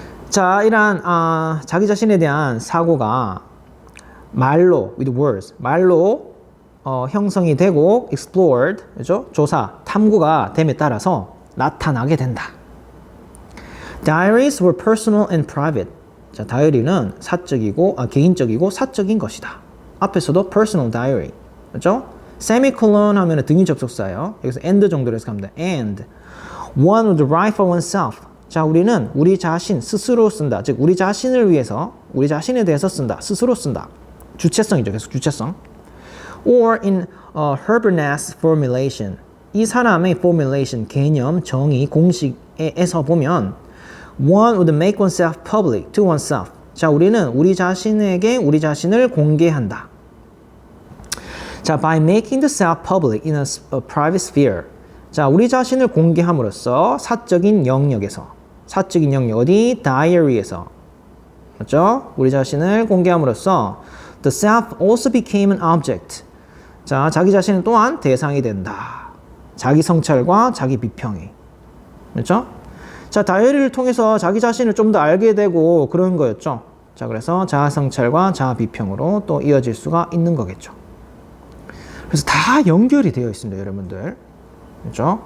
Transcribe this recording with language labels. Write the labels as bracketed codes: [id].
[ko] 자, 이러한 자기 자신에 대한 사고가 말로 with words 말로 형성이 되고 explored 그죠? 조사, 탐구가 됨에 따라서 나타나게 된다. [en] Diaries were personal and private. [ko] 자, 다이어리는 개인적이고 사적인 것이다. [en] 앞에서도 personal diary. [ko] 그렇죠? 세미콜론 하면 등위 접속사예요. 여기서 and 정도로 해서 갑니다. [en] And one would write for oneself. [ko] 자, 우리는 우리 자신 스스로 쓴다. 즉 우리 자신을 위해서 우리 자신에 대해서 쓴다. 스스로 쓴다. 주체성이죠. 계속 주체성. [en] Or in Habermas formulation. [ko] 이 사람의 formulation, 개념, 정의, 공식에서 보면 [en] one would make oneself public to oneself. [ko] 자, 우리는 우리 자신에게 우리 자신을 공개한다. [en] 자, by making the self public in a private sphere. [ko] 자, 우리 자신을 공개함으로써 사적인 영역 어디? 다이어리에서. 맞죠? 우리 자신을 공개함으로써 [en] the self also became an object. [ko] 자, 자기 자신은 또한 대상이 된다. 자기 성찰과 자기 비평이. 그렇죠? 자, 다이어리를 통해서 자기 자신을 좀 더 알게 되고 그런 거였죠. 자, 그래서 자아 성찰과 자아 비평으로 또 이어질 수가 있는 거겠죠. 그래서 다 연결이 되어 있습니다, 여러분들. 그렇죠?